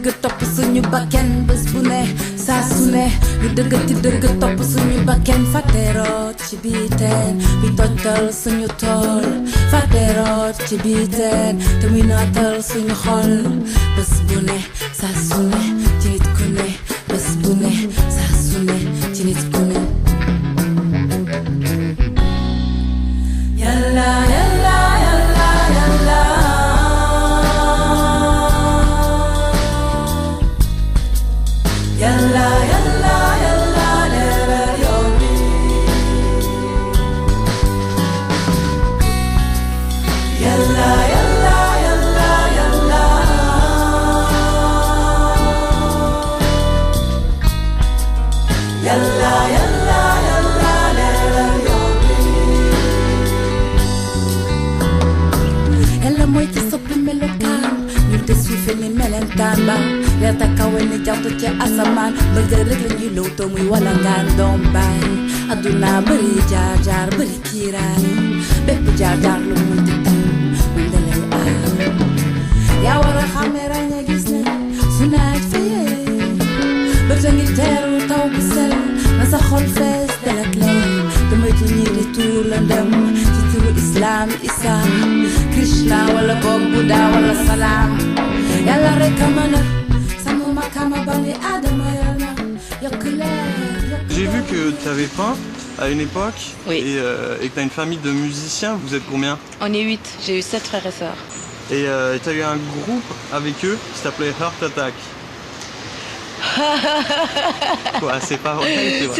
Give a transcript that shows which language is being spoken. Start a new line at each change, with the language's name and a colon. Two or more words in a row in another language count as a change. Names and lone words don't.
Wolof: topp suñu bakken bés bu ne saa su ne ñu dëggati dëgg topp suñu bakken fàtteeroot ci biiteen bi tojtal suñu tool fàtteeroot ci biiteen te muy naatal suñu xol bés bu ne saa su ne ci nit ku ne bés bu ne saa su ne ci nit ku ne Yalla, yalla, yalla, yalla. Yalla, yalla, yalla, yalla, yomi. Yalla, yalla, yalla, yalla. Yalla, yalla, yalla, yalla, yomi. Yalla mooy ci soppi melokaan ñu te suufe ni melentaan ba leer ta kawe ni jant ci asamaan bëgg rek la ñuy lowtoo muy walangaan doom baay adduna bëri jaar jaar bëri kiiraay bépp jaar jaar lu mun di taw mun da lay aar yaa war a xàmme ràññee gis ne su naaj fayee bët a ngi teeru taw bu sel na sa xol fees del ak leer damay tu ñii di tuur la ndem ci turu islam isa Krishna wala boog Buddha wala salaam yàlla rek a mën a sama makama
Arabic: بني آدم
Wolof: yàlla yokk leer.
French: J'ai vu que tu avais peint à une époque Oui. et que tu as une famille de musiciens. Vous êtes combien? On est 8, j'ai eu 7 frères et sœurs. Et tu as eu un groupe avec eux qui s'appelait Heart Attack. Quoi, c'est pas vrai, c'est vrai.